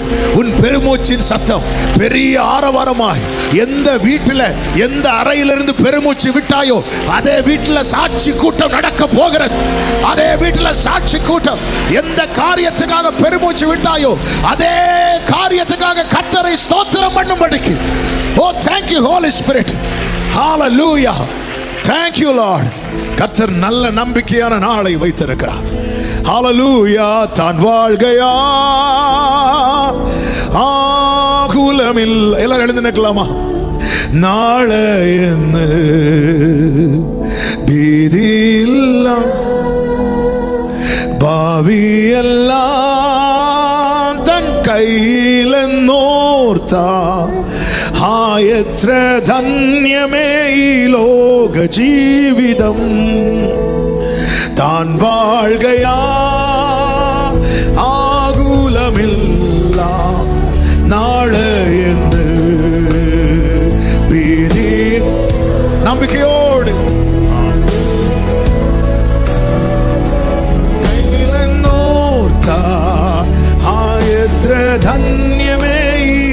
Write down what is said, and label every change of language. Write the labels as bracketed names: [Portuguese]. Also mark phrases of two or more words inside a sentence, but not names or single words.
[Tamil] உன் பெருமூச்சின் சத்தம் பெரிய ஆரவாரமாய் எந்த வீட்டில் எந்த அறையிலிருந்து பெருமூச்சு விட்டாயோ அதே வீட்டில் சாட்சி கூட்டம் நடக்க போகிறது. அதே வீட்டில் சாட்சி கூட்டம். எந்த காரியத்துக்காக பெருமூச்சு விட்டாயோ அதே காரியத்துக்காக கர்த்தரை ஸ்தோத்திரம் பண்ணும்படிக்கு. [English] ஓ thank you Holy Spirit. Hallelujah. Thank you Lord. [Tamil] கர்த்தர் நல்ல நம்பிக்கையான நாளை வைத்திருக்கிறார். [Malayalam] Hallelujah. താൻ വാഴുകയാ ആകുലമിൽ. [Tamil] எல்லாரும் எழுந்து நிற்கலாமா? [Malayalam] നാളെ എന്ന ഭീതിയില്ല ഭാവിയെല്ലാം തൻ കയ്യിലെന്നോർത്താം ആയത്ര ധന്യമേ ഈ ലോക ജീവിതം. താൻ വാഴുകയാ ആകുലമില്ല നാളെ എന്ന് ഭീതി നമ്പിക്കയോട് ധന്യമേ